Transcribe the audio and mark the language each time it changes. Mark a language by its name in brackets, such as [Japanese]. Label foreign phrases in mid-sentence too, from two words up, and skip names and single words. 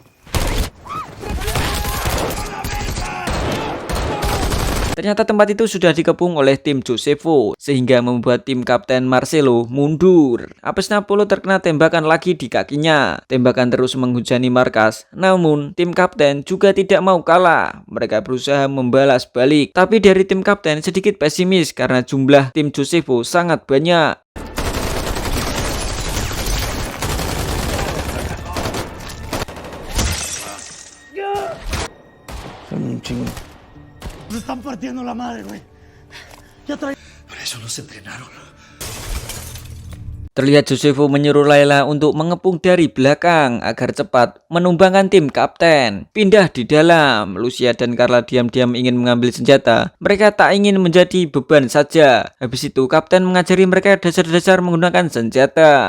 [Indonesian] Ternyata tempat itu sudah dikepung oleh tim Josefo, sehingga membuat tim Kapten Marcelo mundur. Apesnya Polo terkena tembakan lagi di kakinya. Tembakan terus menghujani markas, namun tim Kapten juga tidak mau kalah. Mereka berusaha membalas balik, tapi dari tim Kapten sedikit pesimis karena jumlah tim Josefo sangat banyak. [Spanish] Son un chingo. Nos están partiendo la madre, güey. Ya trae... Por eso nos entrenaron. [Indonesian] Terlihat Josefo menyuruh Layla untuk mengepung dari belakang agar cepat menumbangkan tim Kapten. Pindah di dalam. Lucia dan Carla diam-diam ingin mengambil senjata. Mereka tak ingin menjadi beban saja. Habis itu Kapten mengajari mereka dasar-dasar menggunakan senjata.